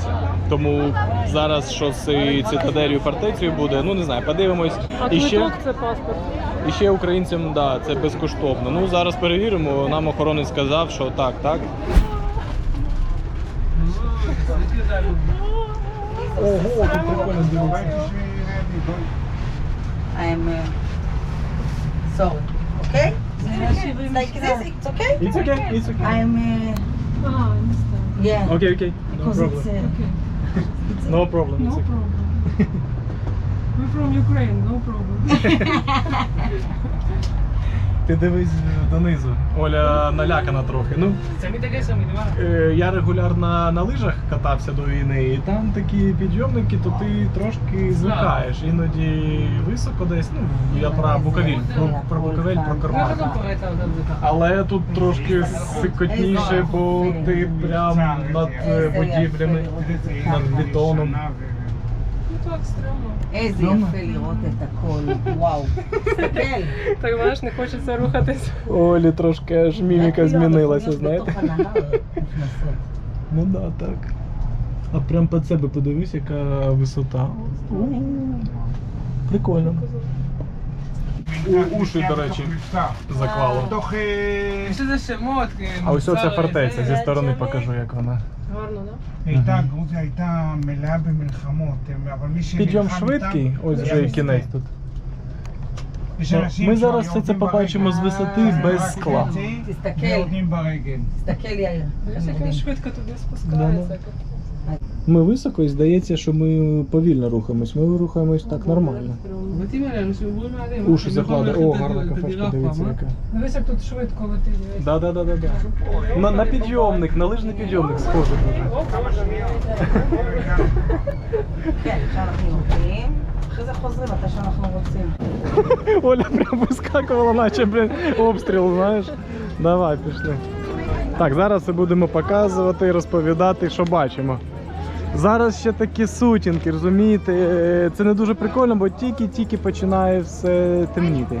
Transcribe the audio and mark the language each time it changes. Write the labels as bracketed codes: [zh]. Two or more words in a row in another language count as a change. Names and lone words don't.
[uk] Тому зараз що з цитаделью фортецею буде, ну не знаю, подивимось. А квиток це паспорт? І ще українцям, да, це безкоштовно. Ну зараз перевіримо, нам охоронець сказав, що так. Ого, тут прикольно дивитися. [en] I'm so okay. Like this, it's okay. It's okay. I'm Ah, I understand. Yeah. Okay, okay. No Because problem. it's Okay. No problem. No It's okay. problem. We're from Ukraine, no problem. [uk] Ти дивись донизу. Оля налякана трохи. Ну, я регулярно на лижах катався до війни, і там такі підйомники, то ти трошки звикаєш. Іноді високо десь, ну, я про Буковель, про Буковель, про Карпати. Але тут трошки сикотніше, бо ти прям над будівлями, над бетоном. Ну так, стрьомно. [he] איזה יפה לראות את הכל, וואו. תסתכל. [uk] Так, знаєш, не хочеться рухатись. Олі трошки аж міміка змінилася, знаєте. [he] בתוך הנהר נכנסות. [uk] Ну да, так. А прям під себе подивись, яка висота. Прикольно. Уші, до речі, заклало. [he] יש לזה שמות. [uk] А ось оця фортеця, зі сторони покажу, як вона. Гарно, да? [he] גרוזיה הייתה מלאה במלחמות, אבל מי שנלחם [uk] Підйом [he] איתם, [uk] швидкий, ось вже і кінець тут. [he] יש [uk] Ну, [he] אנשים [uk] ми зараз [he] שיורדים [uk] все це побачимо з висоти [he] ברגל, [uk] без скла. [he] וחצי, תסתכל, ויורדים ברגל. תסתכל יאיר. [uk] Дивись, як він швидко туди Да, спускається. Ми високо і здається, що ми повільно рухаємось. Ми рухаємось так нормально. [he] הבתים האלה, אנשים עוברים עליהם. [uk] Уші закладає. О, гарна кафешка, дивіться яка. Дивись, як тут швидко летить. дивись. Да. На підйомник, на лижний підйомник схоже дуже. [he] כן, עכשיו אנחנו יורדים. אחרי זה חוזרים מתי שאנחנו רוצים. [uk] Оля прям вискакувала, наче, блін, обстріл, знаєш. Давай, пішли. Так, зараз все будемо показувати, розповідати, що бачимо. Зараз ще такі сутінки, розумієте? Це не дуже прикольно, бо тільки починає все темніти.